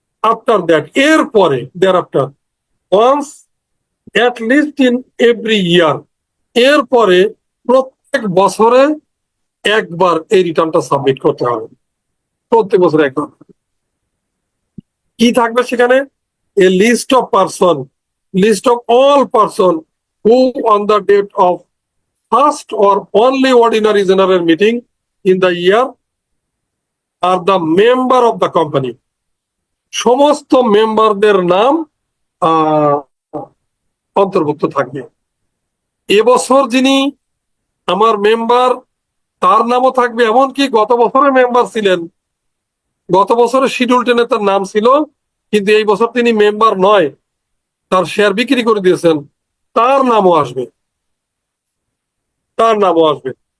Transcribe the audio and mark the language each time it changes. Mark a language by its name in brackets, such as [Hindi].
[English] after that, [Bangla] এরপরে [English] thereafter once at least in every year, [Bangla] এরপরে প্রত্যেক বছরে একবার এই রিটার্নটা সাবমিট করতে হবে, প্রত্যেক বছরে একবার। কি থাকবে সেখানে? [English] a list of person, list of all person who on the date of first or only ordinary general meeting in the year are the member of the company. [Bangla] সমস্ত মেম্বারদের নাম অন্তর্ভুক্ত থাকবে। এবছর যিনি আমার মেম্বার, তার নামও থাকবে, এমনকি গত বছরের মেম্বার ছিলেন, গত বছরের শিডিউল 10-এ তার নাম ছিল, কিন্তু এই বছর তিনি মেম্বার নয়, তার শেয়ার বিক্রি করে দিয়েছেন, তার নামও আসবে, তার নামও আসবে।